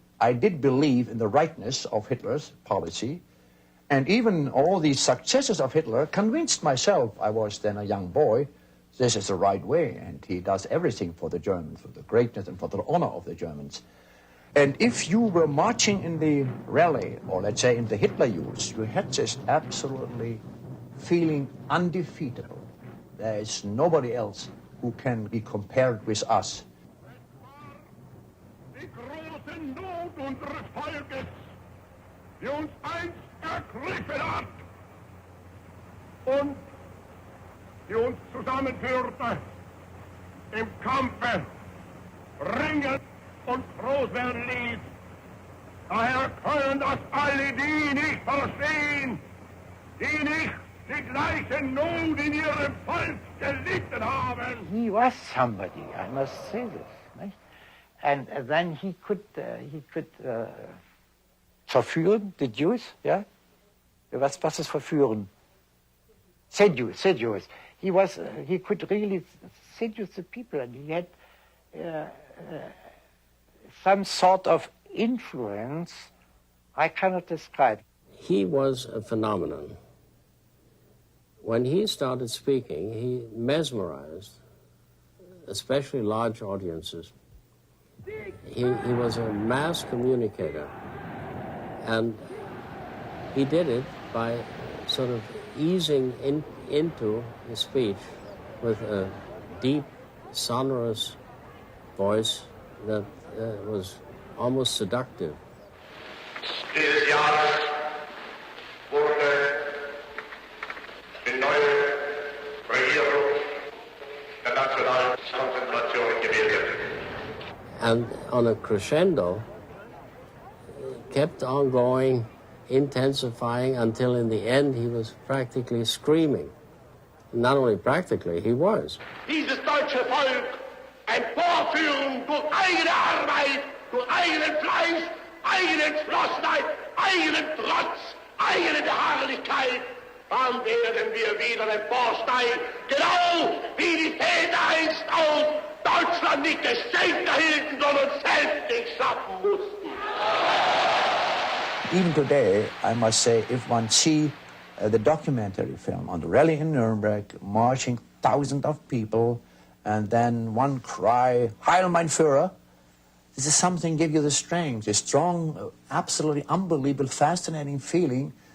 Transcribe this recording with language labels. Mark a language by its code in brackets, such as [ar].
[en] I did believe in the rightness of Hitler's policy, and even all the successes of Hitler convinced myself, I was then a young boy, this is the right way, and he does everything for the Germans, for the greatness and for the honor of the Germans. And if you were marching in the rally, or let's say in the Hitler Youth, you had this absolutely feeling undefeatable. There is nobody else who can be compared with us. [de] Die große Not unseres Volkes, die uns einst ergriffen hat und die uns zusammenführte im Kampfe, ringen und groß werden ließ. Daher können das alle die nicht verstehen, die nicht die gleiche Not in ihrem Volk gelitten haben. [en] He was somebody, I must say this. Right? And then he could verführen, the Jews, yeah? [de] Was ist verführen? Seduce. [en] He could really seduce the people, and he had some sort of influence I cannot describe. he was a phenomenon. When he started speaking, he mesmerized, especially large audiences. He was a mass communicator, and he did it by sort of easing into his speech with a deep, sonorous voice that was almost seductive. [de] Dieses Jahres wurde die neue Regierung der nationalen Konzentration gebildet. [en] And on a crescendo, kept on going, intensifying, until in the end he was practically screaming. Not only practically, he was. [de] Dieses deutsche Volk emporführen durch eigene Arbeit, durch eigenen Fleiß, eigene Entschlossenheit, eigenen Trotz, eigene Beharrlichkeit, dann werden wir wieder emporsteigen, genau wie die Väter einst auch Deutschland nicht Geschenk erhielten, sondern selbst nicht schaffen mussten. [en] Even today, I must say, if one see the documentary film on the rally in Nuremberg, marching thousands of people, and then one cry, [de] Heil mein Führer, [en] this is something give you the strength, a strong, absolutely unbelievable, fascinating feeling.